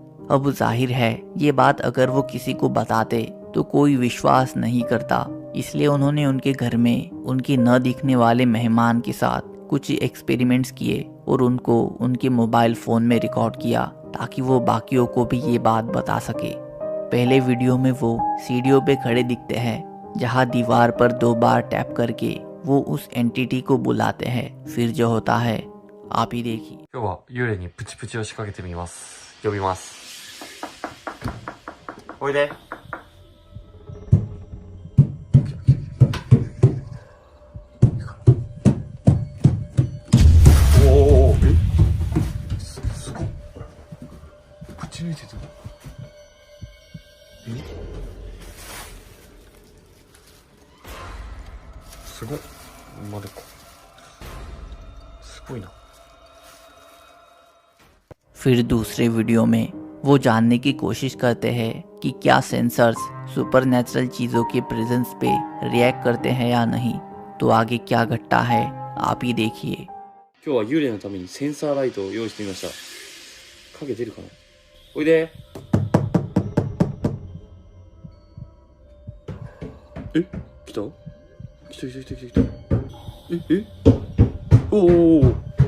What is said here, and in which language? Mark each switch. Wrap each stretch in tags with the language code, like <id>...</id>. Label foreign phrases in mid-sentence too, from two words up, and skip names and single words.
<hi>अब जाहिर है ये बात अगर वो किसी को बताते तो कोई विश्वास नहीं करता, इसलिए उन्होंने उनके घर में उनके न दिखने वाले मेहमान के साथ कुछ एक्सपेरिमेंट्स किए और उनको उनके</hi> <en>mobile phone</en> <hi>में रिकॉर्ड किया ताकि वो बाकियों को भी ये बात बता सके। पहले वीडियो में वो सीढ़ियों पे खड़े दिखते हैं, जहाँ दीवार पर 2 बार टैप करके वो उस एंटिटी को बुलाते हैं। फिर जो होता है आप ही देखिए।</hi> <ja>今日は幽霊にプチプチを仕掛けてみます。呼びます。おいで。おおおお、すごっ。ぶち抜いてた。すごっ。までか。すごいな。</ja> <hi>फिर दूसरे वीडियो में वो जानने की कोशिश करते हैं कि क्या सेंसर्स सुपरनैचुरल चीज़ों के प्रेजेंस पे रिएक्ट करते हैं या नहीं। तो आगे क्या घटता है आप ही देखिए।</hi> <ja>今日は幽霊のためにセンサーライトを用意してみました。影出るかな。おいで。え、来た？来た来た来た来た。え？おおおお。</ja>